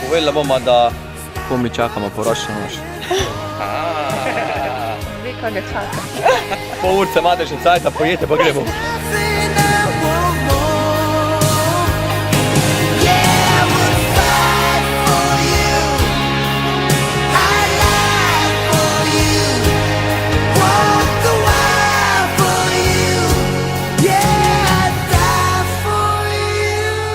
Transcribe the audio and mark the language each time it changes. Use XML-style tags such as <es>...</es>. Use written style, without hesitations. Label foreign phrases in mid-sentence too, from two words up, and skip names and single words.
<sl>Povedali bomo, da komi čakamo poročno noč. Ve, kaj ga čaka. Pol urce imate še cajta, pojete pa gremo.</sl> <en>Nothing I want more. Yeah, I would fight for you. I lie for you. Walk the wire for you. Yeah, I'd die for you.</en>